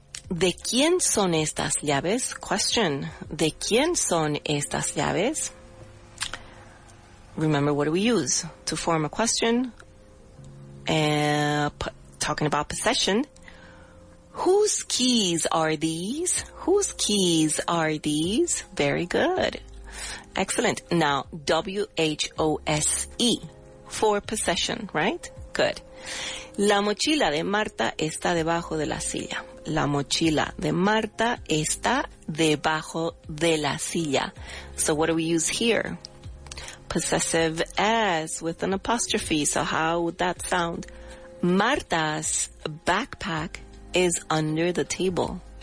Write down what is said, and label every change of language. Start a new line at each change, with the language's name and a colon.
Spanish: ¿De quién son estas llaves?
English: Question.
Spanish: ¿De quién son estas llaves?
English: Remember, what do we use to form a question? Talking about possession. Whose keys are these? Whose keys are these? Very good. Excellent. Now, W-H-O-S-E for possession, right? Good.
Spanish: La mochila de Marta está debajo de la silla. La mochila de Marta está debajo de la silla.
English: So what do we use here? Possessive as with an apostrophe. So how would that sound? Marta's backpack is under the table.